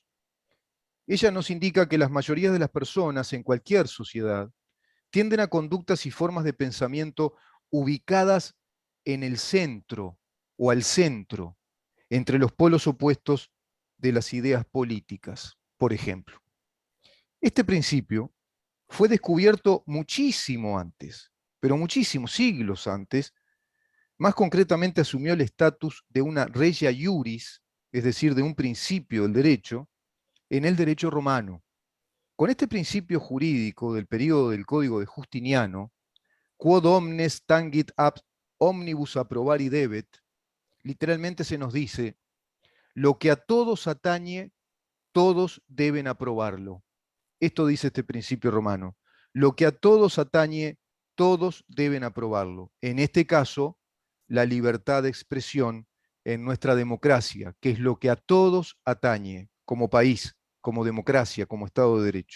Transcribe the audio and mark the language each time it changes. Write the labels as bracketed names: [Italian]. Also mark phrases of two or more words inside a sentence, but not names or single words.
[Spanish] Ella nos indica que las mayorías de las personas en cualquier sociedad tienden a conductas y formas de pensamiento ubicadas en el centro o al centro, entre los polos opuestos de las ideas políticas, por ejemplo. Este principio fue descubierto muchísimo antes, pero muchísimos siglos antes. Más concretamente asumió el estatus de una [Latin] regia iuris, [Spanish] es decir, de un principio del derecho, en el derecho romano. Con este principio jurídico del período del Código de Justiniano, [Latin] quod omnes tangit ab omnibus approbari debet, [Spanish] literalmente se nos dice, lo que a todos atañe, todos deben aprobarlo. Esto dice este principio romano. Lo que a todos atañe, todos deben aprobarlo. En este caso, la libertad de expresión en nuestra democracia, que es lo que a todos atañe como país, como democracia, como Estado de Derecho.